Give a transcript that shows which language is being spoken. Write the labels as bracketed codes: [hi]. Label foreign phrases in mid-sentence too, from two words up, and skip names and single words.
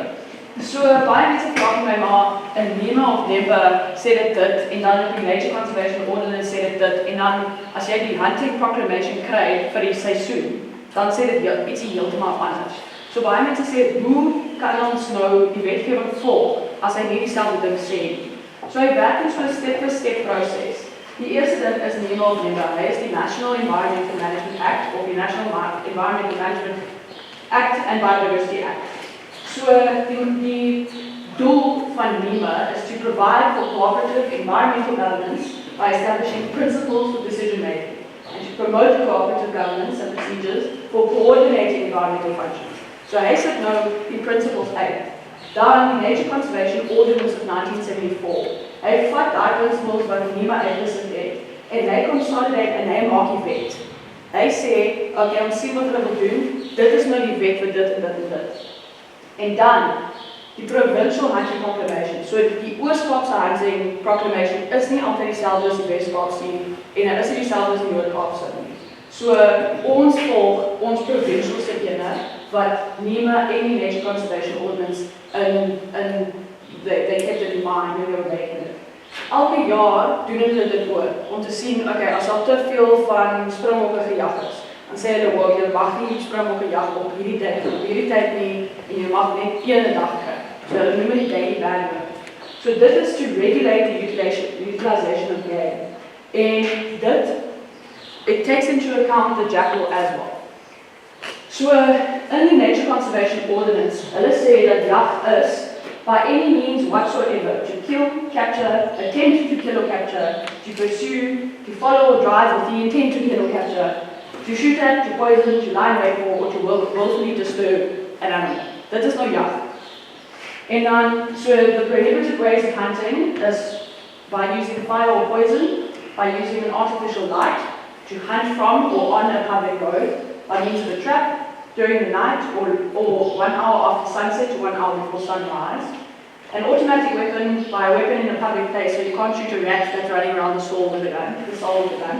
[af] So baie mense vra my maar in NEMA of NEMA sê dit en dan op die [en] Nature Conservation Ordinance [af] sê dit en dan as jy die [en] hunting proclamation [af] kry vir die seisoen, dan sê dit ietsie heeltemal anders. So baie mense sê hoe kan ons nou die wetgewing volg as hy nie dieselfde ding sê nie. So hy werk in so 'n [en] step-by-step [af] proses. Die eerste ding is NEMA of NEMA. Hy is die National Environmental Management Act of die National Environmental Management Act and Biodiversity Act. So die doel van [en] NEMA is to provide for cooperative environmental governance by establishing principles for decision making and to promote cooperative governance and procedures for coordinating environmental functions. [af] So hy sit nou die principles uit. Dan die Nature Conservation Ordinance of 1974. Hy vat daai principles wat NEMA uitgesit het en hy consolidate en hy maak die wet. Hy sê, okay, ons sien wat hulle wil doen, dit is nou die wet vir dit en dit en dit. En dan die Provincial Hunting Proclamation. So die Oos-Kaapse Hunting Proclamation is nie altyd dieselfde as die Wes-Kaapse nie en hy is nie dieselfde as die Noord-Kaapse nie. So ons volg ons provincial se ene wat NEMA en die Nature Conservation Ordinance [en] they kept it in mind when they were making it. [af] Elke jaar doen hulle dit ook om te sien, okay, as daar te veel van springbokke gejag is, dan sê hulle ook, jy mag nie springbokke jag op hierdie tyd nie, en jy mag net een dag kry. So hulle noem die [en] daily ban. [af] So dit is [en] to regulate the utilization of game. En it takes into account the jackal as well. So in the Nature Conservation Ordinance, [af] hulle sê dat jag is [en] by any means whatsoever, to kill, capture, attempt to kill or capture, to pursue, to follow or drive with the intent to kill or capture, to shoot at, to poison, to lie in wait for, or to willfully disturb an animal. [af] Dit is nou jag. En dan, [en] so the prohibited ways of hunting is by using fire or poison, by using an artificial light, to hunt from or on a public road, by means of a trap, during the night or 1 hour after sunset to 1 hour before sunrise. An automatic weapon by a weapon in a public place, so you can't shoot a rat that's running around the stall with a gun, the stall with a gun.